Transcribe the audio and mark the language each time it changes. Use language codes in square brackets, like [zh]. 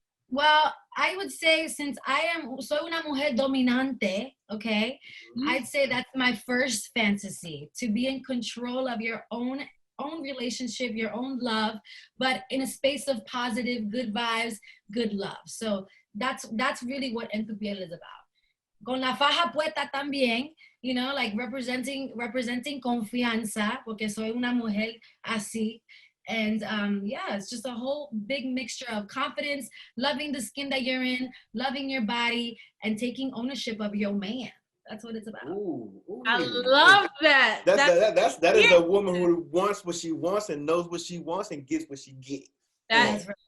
[en] Well, I would say since soy una mujer dominante, okay, I'd say that's my first fantasy, to be in control of your own relationship, your own love, but in a space of positive, good vibes, good love. So that's really what En tu piel is about. [es] Con la faja puesta también, you know, like representing confianza, porque soy una mujer así. [en] And yeah, it's just a whole big mixture of confidence, loving the skin that you're in, loving your body, and taking ownership of your man. That's what it's about. Ooh. I love that. That is a woman who wants what she wants and knows what she wants and gets what she gets.